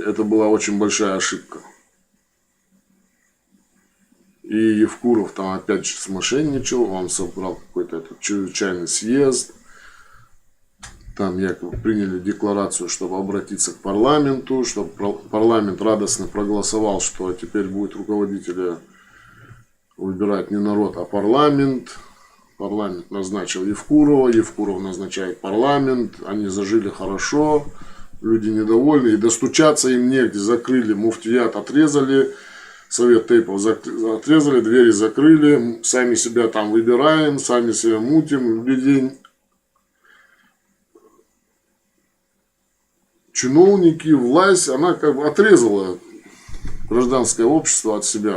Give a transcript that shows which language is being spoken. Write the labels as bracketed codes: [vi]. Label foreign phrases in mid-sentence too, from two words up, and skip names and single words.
[ru] Это была очень большая ошибка. И Евкуров там опять же смошенничал, он собрал какой-то чрезвычайный съезд. Там якобы приняли декларацию, чтобы обратиться к парламенту, чтобы парламент радостно проголосовал, что теперь будет руководителя выбирать не народ, а парламент. Парламент назначил Евкурова, Евкуров назначает парламент, они зажили хорошо, люди недовольны, и достучаться им негде, закрыли, муфтият отрезали, совет тейпов отрезали, двери закрыли, сами себя там выбираем, сами себя мутим, людей... Чиновники, власть, она как бы отрезала гражданское общество от себя.